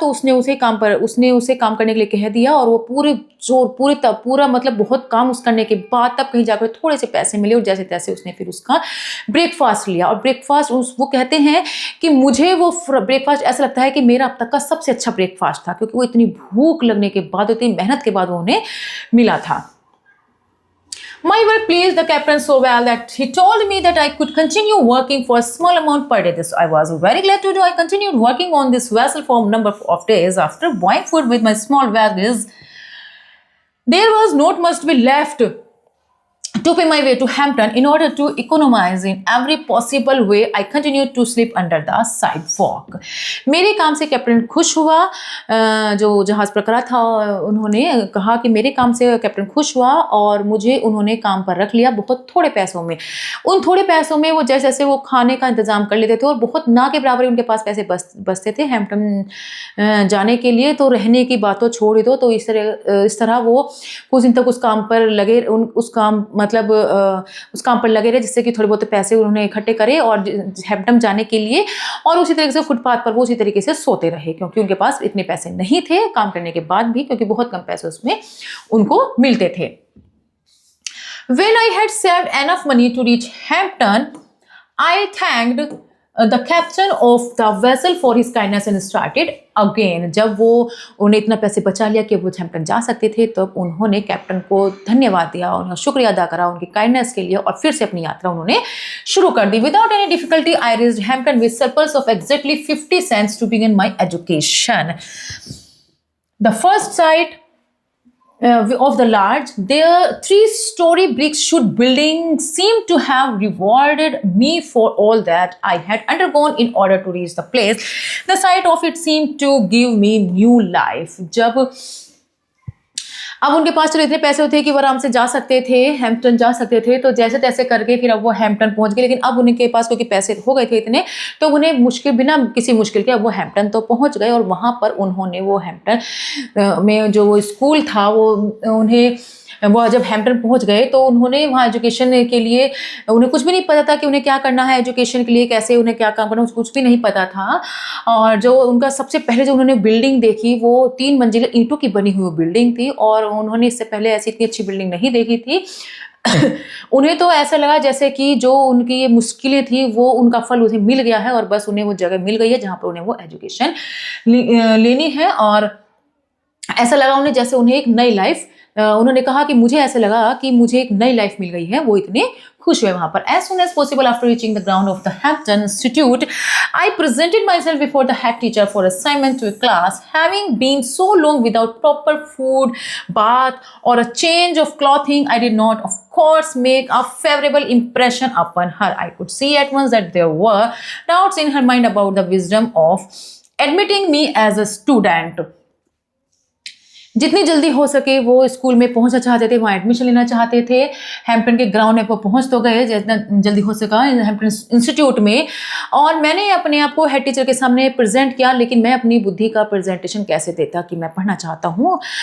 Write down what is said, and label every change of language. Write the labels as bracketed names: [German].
[Hindi] तो उसने उसे काम करने के लिए कह दिया, और वो पूरा मतलब बहुत काम उस करने के बाद तब कहीं जाकर थोड़े से पैसे मिले, और जैसे तैसे उसने फिर उसका ब्रेकफास्ट लिया. और ब्रेकफास्ट वो कहते हैं कि मुझे वो ब्रेकफास्ट ऐसा लगता है कि मेरा अब तक का सबसे अच्छा ब्रेकफास्ट था, क्योंकि वो इतनी भूख लगने के बाद, इतनी मेहनत के बाद उन्हें मिला था. [English] My work pleased the captain so well that he told me that I could continue working for a small amount per day. This I was very glad to do. I continued working on this vessel for a number of days. After buying food with my small wages, there was not much to be left to pay my way to Hampton. In order to economize in every possible way, I continued to sleep under the sidewalk. [Hindi] मेरे काम से captain खुश हुआ. जो जहाज पर करा था उन्होंने कहा कि मेरे काम से कैप्टन खुश हुआ और मुझे उन्होंने काम पर रख लिया बहुत थोड़े पैसों में. उन थोड़े पैसों में वो जैसे जैसे वो खाने का इंतजाम कर लेते थे, और बहुत ना के बराबर उनके पास पैसे बचते थे हैम्पटन जाने के लिए. तो रहने की बात तो छोड़ ही दो. तो इस तरह वो कुछ दिन तक उस काम पर लगे, उस काम पर लगे रहे, जिससे कि थोड़े बहुत पैसे उन्होंने इकट्ठे करे और हैम्पटन जाने के लिए. और उसी तरीके से फुटपाथ पर वो उसी तरीके से सोते रहे, क्योंकि उनके पास इतने पैसे नहीं थे काम करने के बाद भी, क्योंकि बहुत कम पैसे उसमें उनको मिलते थे. [English] When I had saved enough money to reach Hampton, I thanked the captain of the vessel for his kindness and started again. [Hindi] जब वो उन्हें इतना पैसे बचा लिया कि वो हैम्पटन जा सकते थे, तब उन्होंने कैप्टन को धन्यवाद दिया, उन्हें शुक्रिया अदा करा उनकी काइंडनेस के लिए, और फिर से अपनी यात्रा उन्होंने शुरू कर दी. [English] Without any difficulty, I reached Hampton with surplus of exactly 50 cents to begin my education. The first sight of the large, their 3-story brick shoot building seemed to have rewarded me for all that I had undergone in order to reach the place. The sight of it seemed to give me new life. [Hindi] अब उनके पास चलो इतने पैसे थे कि वो आराम से जा सकते थे, हैम्पटन जा सकते थे. तो जैसे तैसे करके फिर अब वो हैम्पटन पहुंच गए. लेकिन अब उनके पास क्योंकि पैसे हो गए थे इतने, तो उन्हें बिना किसी मुश्किल के अब वो हैम्पटन तो पहुंच गए. और वहाँ पर उन्होंने वो हैम्पटन में जो वो स्कूल था वो जब हैम्पटन पहुंच गए तो उन्होंने वहाँ एजुकेशन के लिए, उन्हें कुछ भी नहीं पता था कि उन्हें क्या करना है एजुकेशन के लिए, कैसे उन्हें क्या काम करना है, कुछ भी नहीं पता था. और जो उनका सबसे पहले जो उन्होंने बिल्डिंग देखी, वो 3 मंजिला ईंटों की बनी हुई बिल्डिंग थी, और उन्होंने इससे पहले ऐसी इतनी अच्छी बिल्डिंग नहीं देखी थी. उन्हें तो ऐसा लगा जैसे कि जो उनकी ये मुश्किलें थी वो उनका फल उन्हें मिल गया है, और बस उन्हें वो जगह मिल गई है जहाँ पर उन्हें वो एजुकेशन लेनी है. और ऐसा लगा उन्हें जैसे उन्हें एक नई लाइफ, उन्होंने कहा कि मुझे ऐसा लगा कि मुझे एक नई लाइफ मिल गई है. वो इतने खुश हुए वहाँ पर. [English] As soon as possible after reaching the ground of the Hampton Institute, I presented myself before the head teacher for assignment to a class. Having been so long without proper food, bath, or a change of clothing, I did not, of course, make a favorable impression upon her. I could see at once that there were doubts in her mind about the wisdom of admitting me as a student. [Hindi] जितनी जल्दी हो सके वो school में पहुंचना चाहते थे, वहाँ एडमिशन लेना चाहते थे। हैम्पटन के ग्राउंड में वो पहुंच तो गए जितना जल्दी हो सका हैम्पटन इंस्टीट्यूट में, और मैंने अपने आप को हेड टीचर के सामने प्रेजेंट किया। लेकिन मैं अपनी बुद्धि का प्रेजेंटेशन कैसे देता कि मैं पढ़ना चाहता हूँ।